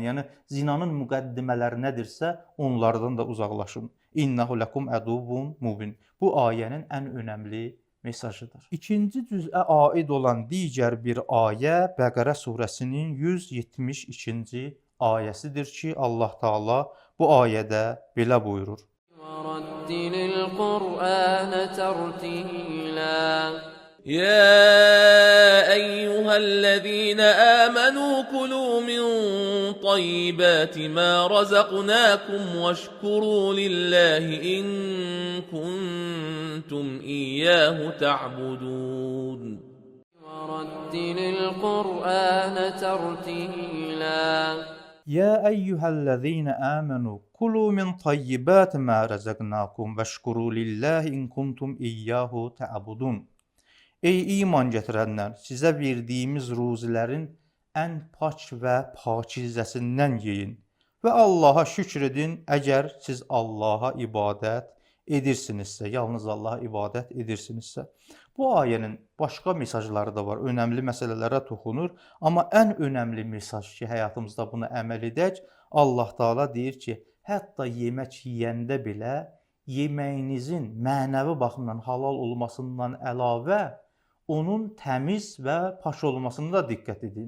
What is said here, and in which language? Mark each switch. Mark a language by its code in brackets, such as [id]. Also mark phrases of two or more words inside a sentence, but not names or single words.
[az] Yəni zinanın müqəddimələri nədirsə, onlardan da uzaqlaşın. [ar] إنه لكم عدو مبين. [az] Bu ayənin ən önəmli mesajıdır. İkinci cüzə aid olan digər bir ayə Bəqərə surəsinin 172-ci ayəsidir ki, Allah Taala bu ayədə belə buyurur. [ar] وَرَتِّلِ الْقُرْآنَ تَرْتِيلًا يا أيها الذين آمنوا كلوا من طيبات ما رزقناكم واشكروا لله إن كنتم إياه تعبدون وَرَتِّلِ الْقُرْآنَ تَرْتِيلًا يا أيها الذين آمنوا كلوا من طيبات ما رزقناكم واشكروا لله إن كنتم إياه تعبدون. [az] Ey iman gətirənlər, sizə verdiyimiz ruzilərin ən pak və pakizəsindən yeyin və Allaha şükür edin, əgər siz Allaha ibadət edirsinizsə, yalnız Allaha ibadət edirsinizsə. Bu ayənin başqa mesajları da var, önəmli məsələlərə toxunur, amma ən önəmli mesaj ki, həyatımızda buna əməl edək, Allah Taala deyir ki, hətta yemək yeyəndə belə yeməyinizin mənəvi baxımdan halal olmasından əlavə onun təmiz və pak olmasına da diqqət edin.